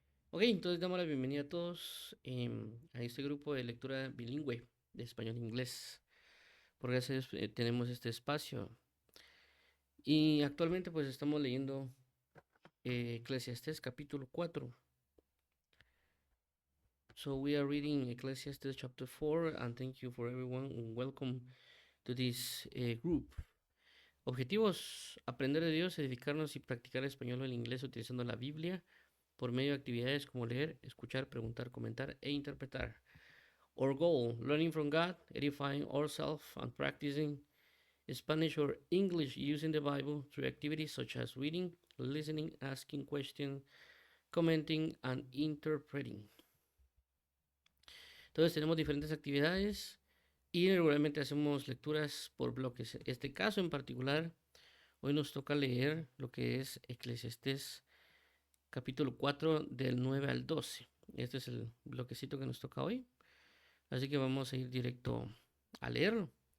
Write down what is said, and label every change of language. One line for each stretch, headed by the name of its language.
Spanish: Ok, entonces damos la bienvenida a todos a este grupo de lectura bilingüe de español e inglés. Por gracias tenemos este espacio. Y actualmente pues estamos leyendo Eclesiastés capítulo 4.
English: So we are reading Ecclesiastes chapter 4, and thank you for everyone and welcome to this group.
Spanish: Objetivos: aprender de Dios, edificarnos y practicar español o el inglés utilizando la Biblia por medio de actividades como leer, escuchar, preguntar, comentar e interpretar.
English: Our goal: learning from God, edifying ourselves and practicing Spanish or English using the Bible through activities such as reading, listening, asking questions, commenting and interpreting.
Spanish: Entonces tenemos diferentes actividades y regularmente hacemos lecturas por bloques. Este caso en particular, hoy nos toca leer lo que es Eclesiastés capítulo 4 del 9 al 12. Este es el bloquecito que nos toca hoy. Así que vamos a ir directo a leerlo.